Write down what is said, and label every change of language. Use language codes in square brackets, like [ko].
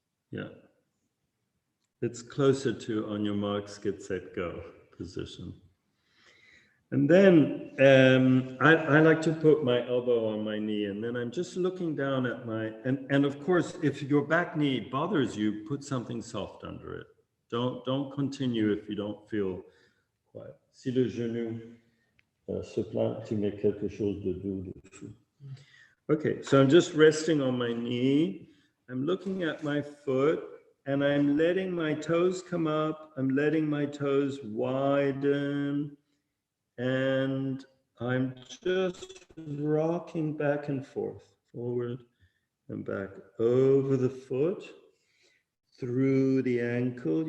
[en] Yeah. It's closer to on your marks, get set, go position. And then I like to put my elbow on my knee, and then I'm just looking down at and of course, if your back knee bothers you, put something soft under it. Don't continue if you don't feel quiet. [fr] Si le genou se plaint, tu mets quelque chose de doux dessous. [en] Okay, so I'm just resting on my knee. I'm looking at my foot, and I'm letting my toes come up. I'm letting my toes widen. And I'm just rocking back and forth, forward and back over the foot, through the ankle.